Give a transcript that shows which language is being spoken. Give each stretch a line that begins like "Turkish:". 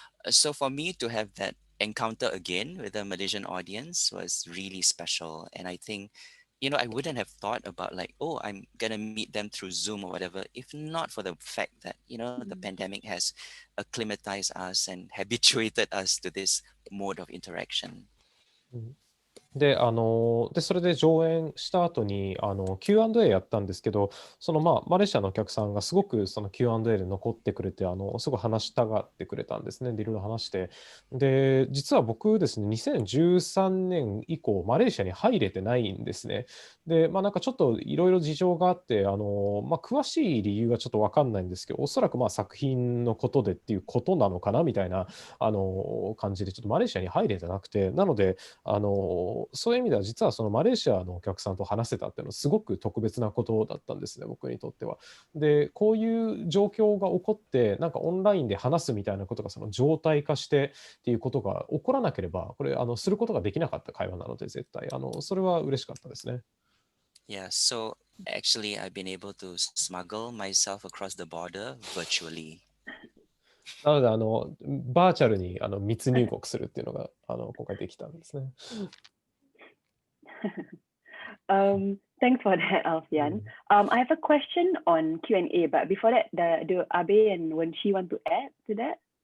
English: So for me to have that encounter again with a Malaysian audience was really special. And I think, I wouldn't have thought about like, oh, I'm going to meet them through Zoom or whatever, if not for the fact that, the pandemic has acclimatized us and habituated us to this mode of interaction.
Japanese: でそれで上演した後にQ&A やったんですけどそのマレーシアのお客さんがすごくその Q&A で残ってくれてすごい話したがってくれたんですね。でいろいろ話してで実は僕ですね2013年以降マレーシアに入れてないんですね。でなんかちょっといろいろ事情があって詳しい理由はちょっと分かんないんですけどおそらく作品のことでっていうことなのかなみたいな感じでちょっとマレーシアに入れてなくてなのでそういう意味では実はそのマレーシアのお客さんと話せたっていうのはすごく特別なことだったんですね僕にとっては。でこういう状況が起こってなんかオンラインで話すみたいなことがその常態化してっていうことが起こらなければこれすることができなかった会話なので絶対それは嬉しかったですね。
English: Yeah, so actually I've been able to smuggle myself across the border virtually.
Japanese: なのでバーチャルに密入国するっていうのが今回できたんですね。
English: Thanks for that, Alfian. I have a question on Q&A, but before that, do Abe and Wenchi want to add to that?